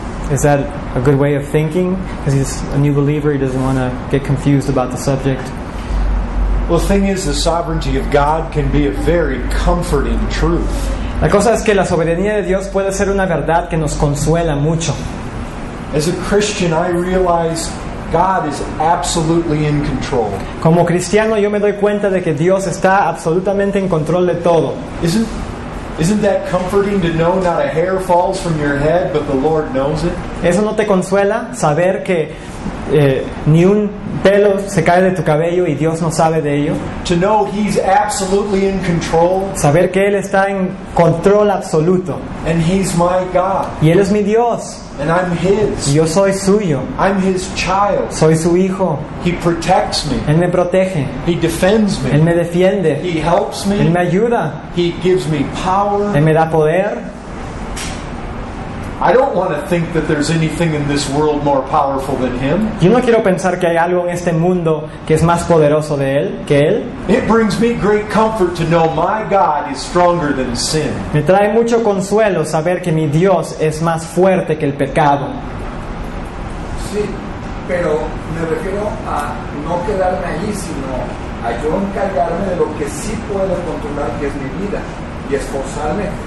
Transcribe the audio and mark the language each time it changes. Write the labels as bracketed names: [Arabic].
[English] Is that a good way of thinking? Because he's a new believer, he doesn't want to get confused about the subject. Well, the thing is, the sovereignty of God can be a very comforting truth. [Spanish] La cosa es que la soberanía de Dios puede ser una verdad que nos consuela mucho. [English] As a Christian, I realize God is absolutely in control. [Spanish] Como cristiano, yo me doy cuenta de que Dios está absolutamente en control de todo. [English] Isn't that comforting to know not a hair falls from your head, but the Lord knows it? [Spanish] ¿Eso no te consuela? Saber que ni un pelo se cae de tu cabello y Dios no sabe de ello. [English] To know He's absolutely in control. [Spanish] Saber que Él está en control absoluto. [English] And He's my God. [Spanish] Y Él es mi Dios. [English] And I'm His. [Spanish] Y yo soy suyo. [English] I'm His child. [Spanish] Soy su hijo. [English] He protects me. [Spanish] Él me protege. [English] He defends me. [Spanish] Él me defiende. [English] He helps me. [Spanish] Él me ayuda. [English] He gives me power. [Spanish] Él me da poder. [English] I don't want to think that there's anything in this world more powerful than Him. [Spanish] Yo no quiero pensar que hay algo en este mundo que es más poderoso que Él. [English] It brings me great comfort to know my God is stronger than sin. [Spanish] Me trae mucho consuelo saber que mi Dios es más fuerte que el pecado. Sí, pero me refiero a no quedarme allí, sino a yo encargarme de lo que sí puedo controlar, que es mi vida, y esforzarme.